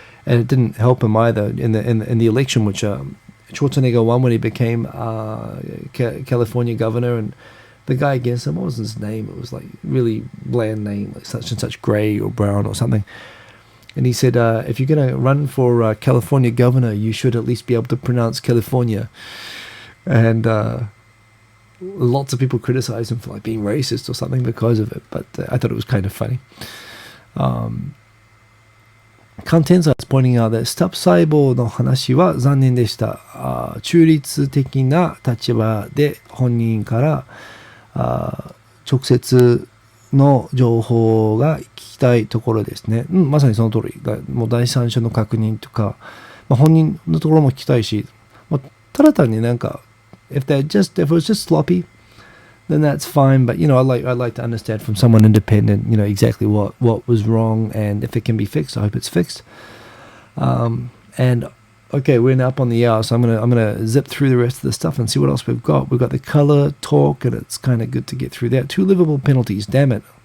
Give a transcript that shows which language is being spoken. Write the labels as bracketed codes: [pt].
[en] and it didn't help him either in the election, which Schwarzenegger won when he became California governor, and the guy against him, what was his name? It was like really bland name, like such and such Gray or Brown or something. And he said, if you're going to run for California governor, you should at least be able to pronounce California. And lots of people criticized him for like being racist or something because of it. But I thought it was kind of funny. Kantenza is pointing out that [ja] スタップ細胞の話は残念でした。中立的な立場で本人から直接の情報が聞きたいところですね。まさにその通り。もう第三者の確認とか、本人のところも聞きたいし、ただ単になんか、 [en] if it was just sloppy, then that's fine. But I'd like to understand from someone independent, exactly what was wrong, and if it can be fixed, I hope it's fixed. And okay, we're now up on the hour, so I'm gonna zip through the rest of the stuff and see what else we've got. We've got the color talk, and it's kind of good to get through that. 2 Liverpool penalties, damn it.